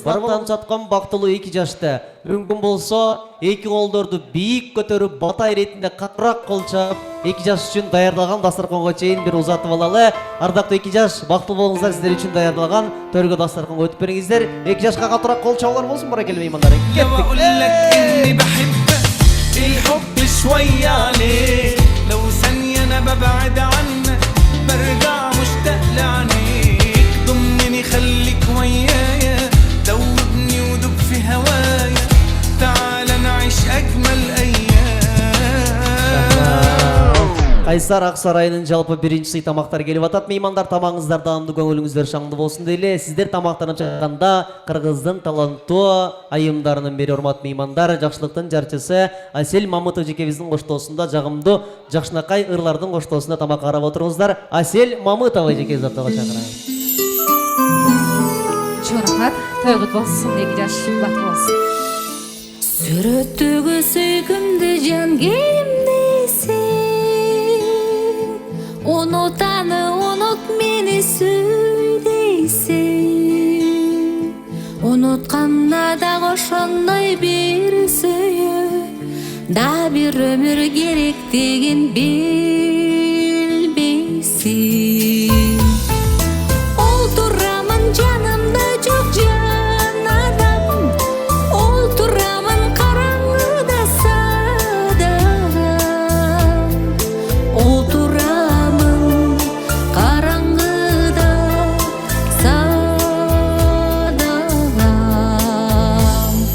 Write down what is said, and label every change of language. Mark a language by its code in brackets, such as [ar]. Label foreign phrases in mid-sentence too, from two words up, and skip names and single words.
[ky] Барбадан жаткан бактылуу 2 жашты. Мүмкүн болсо 2 колдорду бийик көтөрүп, бата иретинде катыраак колчоп, 2 жаш үчүн даярдалган дастарконго чейин бир узатып алалы. Ардактуу 2 жаш, бактылуу болуңуздар, сиздер үчүн даярдалган төргө дастарконго өтүп бериңиздер. 2 жашка катыраак кол чабуулар болсун, баракеле меймандар. [ar] برجع مشتاق لعينيك ضمني خليك ويايا دوبني ودوب في هوايا تعال نعيش أجمل أيام [ky] Кайсар Ак Сарайынын жалпы биринчи сый тамактар келип атат. Меймандар, тамагыңыздар даамдуу, көңүлүңүздөр шаңдуу болсун дейле. Сиздер тамактанып жатканда Кыргыздын таланттуу айымдарынын бири, урматтуу меймандар, жакшылыктын жарчысы Асель Мамытов жекебиздин коштоосунда, жагымдуу Жакшынакай ырлардын коштоосунда тамак карап отуруңуздар. Асель Мамытова жекебизди ортого чакырайын. Чоң рахмат, той кут болсун, 2 жаш бат болсун. Сүрөттөгү сүйкүмдү [kk] жан кемдесің, ұнытаны ұныт мені сөйлейсің. [ky] Ұнытқанда да ошондой бир сүйүү, да бир өмүр керектигин билбейсиң. Олтурамын жанымда жок жан адам, олтурамын караңгыда садагам, олтурамын караңгыда садагам.